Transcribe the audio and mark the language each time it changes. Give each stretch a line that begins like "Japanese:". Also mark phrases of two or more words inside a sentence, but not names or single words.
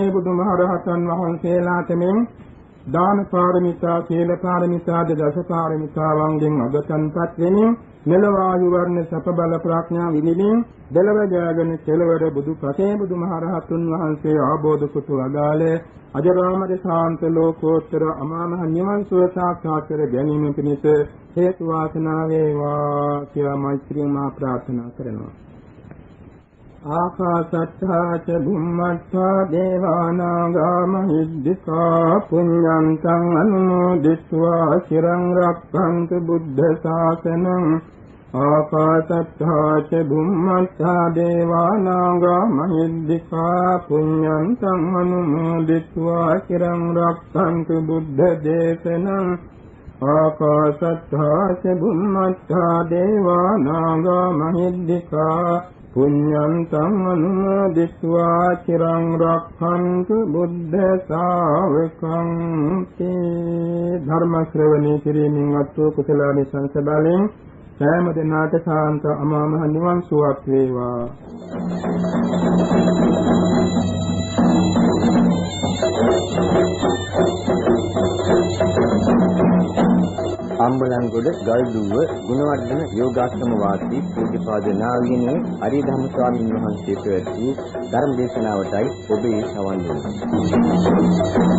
Sinhala: බුදුමහරහතන් වහන්සේලාට මෙන් දාන පාරමිතා, සීල පාරමිතා, දස පාරමිතාවන්ගෙන් අගතන්පත් වෙමින් මෙලව ආයු වර්ණ සප බල ප්‍රඥා විනිමින් දෙලව ජයගෙන කෙලවර බුදු පසේ බුදුමහරහතුන් වහන්සේ ආબોධ කුතු අදාළේ අජරාමර ශාන්ත ලෝකෝත්තර අමාමහ නිවන් සුව සාක්ෂාත් කර ගැනීම පිණිස හේතු වාසනා වේවා කියලා මෛත්‍රියෙන් මා ප්‍රාර්ථනා කරනවා.
Pali: ආකාශත්තා ච බුම්මත්තා දේවානාගා මහිද්దికා පුඤ්ඤන්තං අනුමෝදිත්වා චිරං රක්ඛන්තු බුද්ධ ශාසනං. ආකාශත්තා ච බුම්මත්තා දේවානාගා මහිද්దికා පුඤ්ඤන්තං අනුමෝදිත්වා චිරං රක්ඛන්තු බුද්ධ දේශනං. ආකාශත්තා ච බුම්මත්තා දේවානාගා මහිද්దికා පුඤ්ඤන්තං අනුමෝදිත්වා චිරං රක්ඛන්තු බුද්ධ ශාවකං.
Sinhala: ධර්ම ශ්‍රවණය කිරීමෙන් අත්වූ කුසලානිසංස බලෙන් සෑම දිනකට සාන්ත අමාමහ නිවන් සුවක් වේවා. අම්බලන්ගොඩ ගල්දුව ගුණවර්ධන යෝගාශ්‍රම වාසී පූජ්‍යපාද නාවියනේ අරියධම්ම ස්වාමීන් වහන්සේ පැවැත් වූ ධර්ම දේශනාවටයි ඔබ ඒ සවන් දුන්නේ.